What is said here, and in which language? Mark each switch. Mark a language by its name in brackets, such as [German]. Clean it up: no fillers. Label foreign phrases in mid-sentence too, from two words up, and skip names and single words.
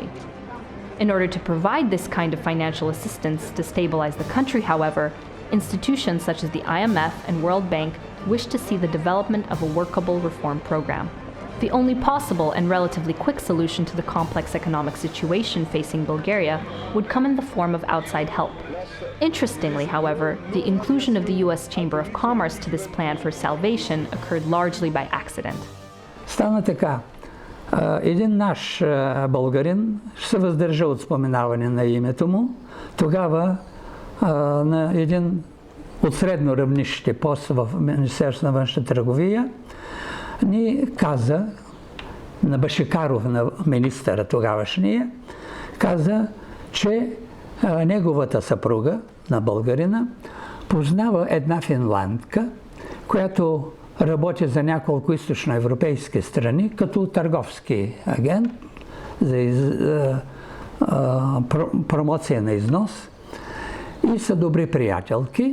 [English] In order to provide this kind of financial assistance to stabilize the country, however, institutions such as the IMF and World Bank wished to see the development of a workable reform program. The only possible and relatively quick solution to the complex economic situation facing Bulgaria would come in the form of outside help. Interestingly, however, the inclusion of the US Chamber of Commerce to this plan for salvation occurred largely by accident. [Bulgarian] Стана така. Един наш българин ще се въздържа от споменаване на името му. Тогава на един от средно равнище пост в Министерството на външна търговия ни каза, на Башикаров, на министъра тогавашния, каза, че неговата съпруга, на българина, познава една финландка, която работи за няколко източноевропейски страни като търговски агент за промоция на износ и са добри приятелки.